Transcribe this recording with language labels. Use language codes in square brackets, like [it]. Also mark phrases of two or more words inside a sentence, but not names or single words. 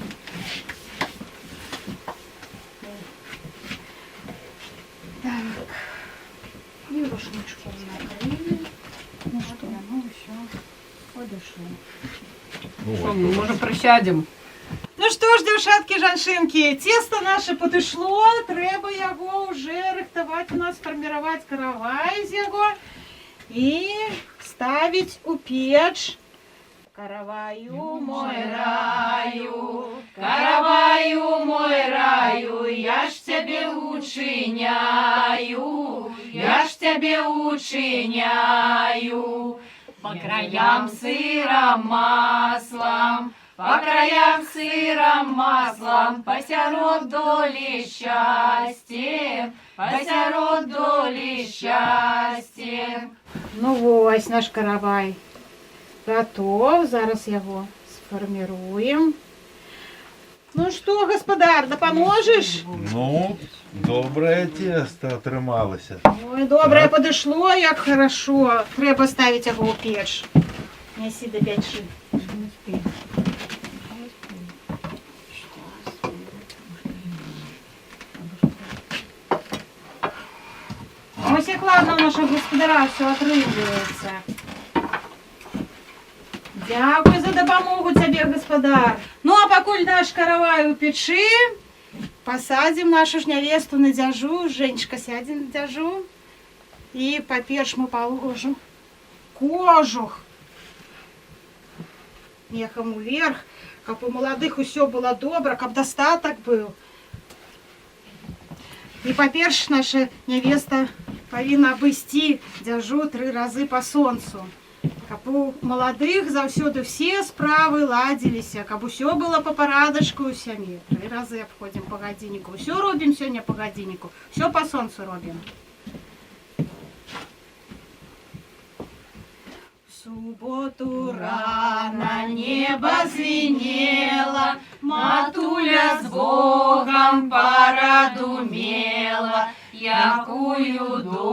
[uk] Так, і рушничком накрили. [ru] Ну что, ну все, подошло. Что, мы, может, присядем? Ну что ж, [be] дзяўчаткі, жанчынкі, цесто наше падышло, трэба яго уже рыхтаваць у нас, фарміраваць каравай з яго і ставіць у печ. [uk] Караваю, мой раю, Караваю, мой раю, я ж тебе учиняю, я ж тебе учиняю. По краям сыром маслом, по краям сыром маслом, посярод доли счастья, посярод доли счастья. [be] Ну вось наш каравай готов, зараз яго сфарміруем. [ru] Ну что, [be] гаспадар, дапаможаш? [ru] Ну, доброе тесто атрымалася. [be] Ой, добрае падышло, як хорошо. Трэба ставіць яго ў печ. Нясі да печы. [uk] Ось як ладно у нашого гаспадара все атрымліваецца. [be] Дякую за дапамогу цябе, гаспадар. Ну а пакуль наш каравай у печы, [ru] посадим нашу ж невесту [be] на дзяжу, Женечка сядзе на дзяжу. [ru] И поперш мы положим кожух мехом вверх, [be] каб у молодых усё было добра, каб достаток был. И поперш наша невеста павінна абысці дзяжу 3 разы по сонцу. Каб у молодых заўсёды все справы ладзіліся, каб усё было по парадачку у сям'і. 3 разы обходим по гадзінніку. Усё робім сёння по гадзінніку, всё по сонцу робім. [ru] В субботу рано небо звенело, матуля с Богом порадумела, якую